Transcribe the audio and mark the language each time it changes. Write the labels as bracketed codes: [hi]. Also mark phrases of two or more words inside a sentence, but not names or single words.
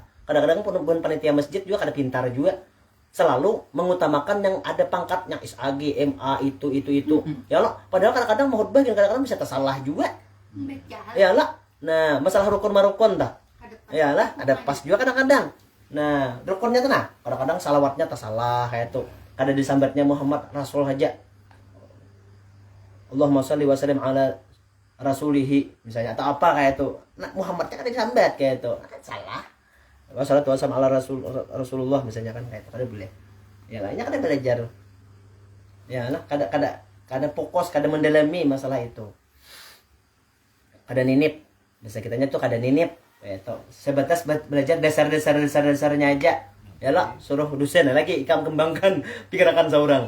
[bjn] Kadang-kadang pun buhan panitia masjid juga kada pintar juga. Selalu mengutamakan yang ada pangkatnya isagi, MA itu. Ya Allah, padahal kadang-kadang mau khutbah kadang-kadang bisa tersalah juga. Ya Allah. Nah, masalah rukun marukun dah. Ya Allah, ada pas juga kadang-kadang. Nah, rukunnya tuh nah, kadang-kadang salawatnya tersalah kayak itu. Kada disambatnya Muhammad Rasul aja. [ar] اللهم صل وسلم على رسوله [bjn] misalnya atau apa kayak itu. Nah, Muhammadnya kan disambat kayak itu. Kan salah. [ar] والصلاة والسلام على رسول الله [bjn] misalnya kan kayak itu kada boleh. Ya lah, ini kada belajar. Ya lah, kada fokus, kada mendalami masalah itu. Kada ninip. Biasa kitanya tuh kada ninip. Kayak itu. Sebatas belajar dasarnya aja. Ya lah, suruh dosen lagi ikam kembangkan pikiran seorang.